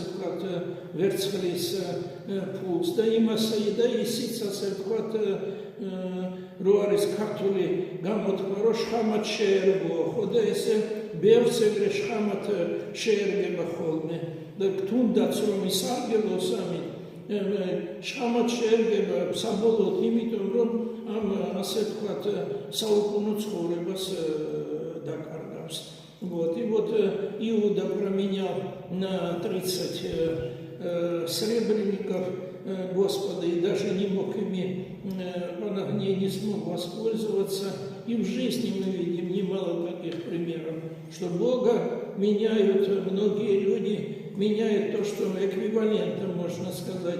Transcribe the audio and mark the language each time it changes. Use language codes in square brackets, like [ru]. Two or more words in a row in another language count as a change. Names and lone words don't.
[ka] ვთქვათ, ვერცხლის ფულს და იმასე და ისიც, ასე ვთქვათ, რო არის ქართული გამოთქმა, რომ შხამად შეერგო, ხო და ესე ბევრს ეგრე შხამად შეერგება ხოლმე და თუნდაც რომ ისარგებლოს ამით, შხამად შეერგება საბოლოოდ, იმიტომ რომ ამ, ასე ვთქვათ, საუკუნო ცხოვრებას დაკარგავს. [ru] Вот, и вот Иуда променял на 30 сребреников Господа и даже не мог ими, не смог воспользоваться. И в жизни мы видим немало таких примеров, что Бога меняют многие люди, меняют то, что эквивалентом, можно сказать.